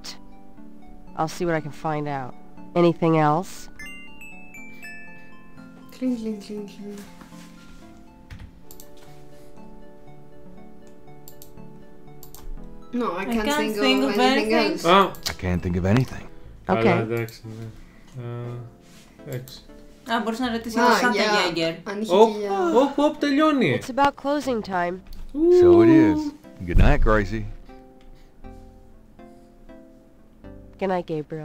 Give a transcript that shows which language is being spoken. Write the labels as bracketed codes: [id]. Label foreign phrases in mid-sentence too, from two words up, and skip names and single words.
[en] I'll see what I can find out. Anything else? Cling, cling, cling, cling. No, I can't think of anything else. I can't think of anything. Okay. [el] Εντάξει, ναι. Εντάξει. Α, μπορείς να ρωτήσεις το Σάντα Γέγκερ. Οπ, τελειώνει. [en] It's about closing time. So it is. Good night, Gracie. Good night, Gabriel.